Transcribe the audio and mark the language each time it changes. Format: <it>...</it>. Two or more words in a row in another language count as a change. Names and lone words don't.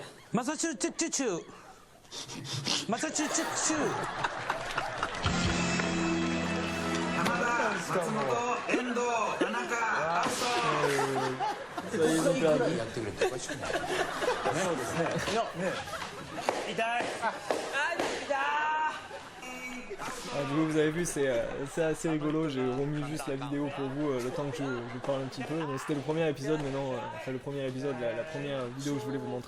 <ja>マサチューセッツ州。マサチューセッツ州。浜田、松本、遠藤、田中、アウト。</ja> <fr>Ça y est, ils ont perdu. Du coup, vous avez vu, c'est assez rigolo. J'ai remis juste la vidéo pour vous le temps que je parle un petit peu. Donc, c'était le premier épisode, maintenant, enfin le premier épisode, la première vidéo que je voulais vous montrer.</fr>